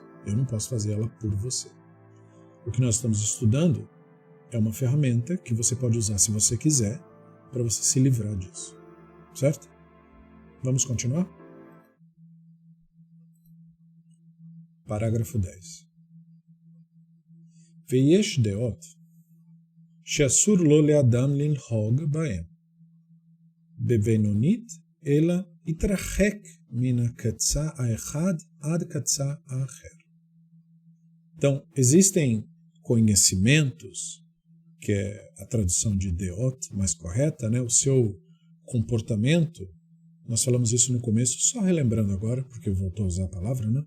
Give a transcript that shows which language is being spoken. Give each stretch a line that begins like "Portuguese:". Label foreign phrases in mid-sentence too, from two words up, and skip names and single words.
Portuguese: Eu não posso fazer ela por você. O que nós estamos estudando é uma ferramenta que você pode usar se você quiser para você se livrar disso. Certo? Vamos continuar? Parágrafo 10.
Hebrew: ויש דעות שאסור לו לאדם לנהוג בהם בבינונית אלא יתרחק מן הקצה האחד עד קצה האחר.
Portuguese: Então, existem conhecimentos, que é a tradução de deot mais correta, né? O seu comportamento, nós falamos isso no começo, só relembrando agora, porque eu voltou a usar a palavra, né?